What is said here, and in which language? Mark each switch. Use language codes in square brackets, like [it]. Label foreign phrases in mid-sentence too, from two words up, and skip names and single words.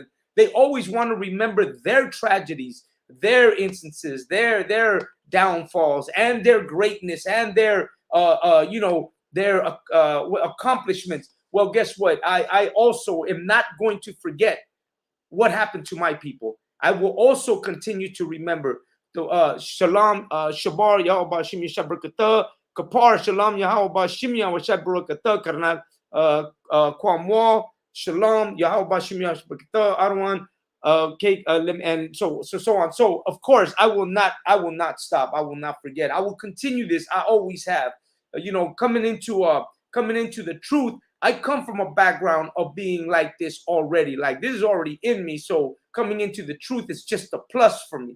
[en] They always want to remember their tragedies, their instances, their downfalls, and their greatness, and their accomplishments. Well, guess what? I also am not going to forget what happened to my people. I will also continue to remember the Shalom, Shabar, Yahuba, Shim Yashab Barakatah, Kapar, Shalom, Yahuba, Shim Yashab Barakatah, Karnal, Kwamwa, Shalom, Yahuba, Shim Yashab Barakatah, Arwan, and so on. So of course, I will not stop. I will not forget. I will continue this. I always have. Coming into the truth, I come from a background of being like this already. Like, this is already in me. So coming into the truth is just a plus for me.